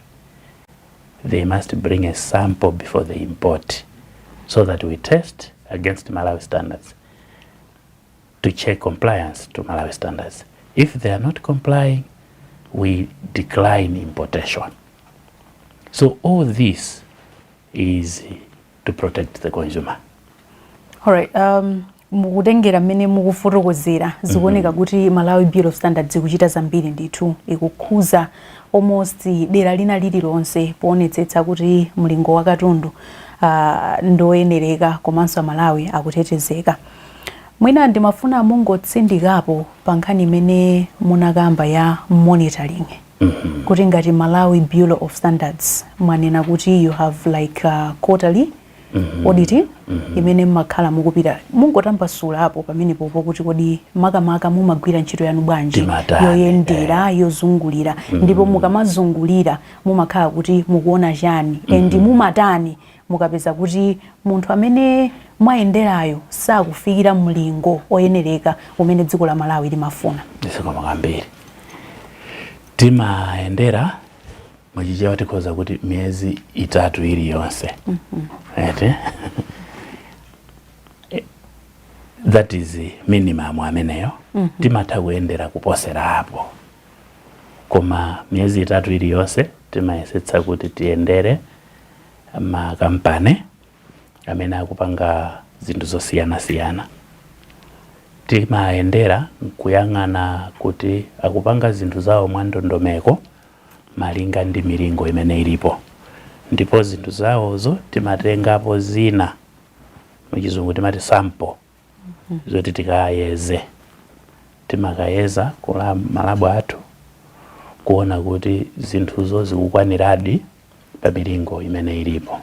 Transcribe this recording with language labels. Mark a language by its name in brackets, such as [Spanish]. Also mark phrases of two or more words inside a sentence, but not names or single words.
[English] They must bring a sample before they import, so that we test against Malawi standards to check compliance to Malawi standards. If they are not complying, we decline importation. So all this is to protect the consumer. All right. [Nyanja] Mukutengera mmene mukufotokozera zikuoneka kuti Malawi Bureau of Standards ikuchita zambiri ndithu, ikukhuza almost dera lina lililonse poonetsetsa kuti mlingo wa katundu ndoyenereka komanso Malawi akutetezeka. Mwina ndimafuna mungotsindikapo pa nkhani imene munakamba ya monitoring. Kuti ngati Malawi Bureau of Standards mwanena kuti [English] you have like quarterly auditing [Nyanja] imene mmakhala mukupita, mungotambasula apo pamene popo kuti kodi makamaka mumagwira ntchito yanu bwanji yoyendera yozungulira, ndipo mukamazungulira mumakhala kuti mukuona chani and mumatani mukapeza kuti munthu amene mwayenderayo sakufikira mlingo oyenereka umene dziko la Malawi limafuna. Ndisakamagambiri timayendera mwachichewa tikhoza kuti miezi 3 iliyonse. [English] That is minimum ameneyo. [Nyanja] Timatha kuyendera kuposera apo. Koma miezi 3 iliyonse timayesetsa kuti tiyendere makampani amene akupanga zinthu zosiyana-siyana. timayendera kuyang'ana kuti akupanga zinthu zawo mwa ndondomeko malinga ndi milingo imene ilipo, ndipo zinthu zawozo timatengapo zina muchizungu timati sample zoti tikayeze, timakayeza kula malabu athu kuona kuti zinthuzo zikukwaniradi pa milingo imene ilipo.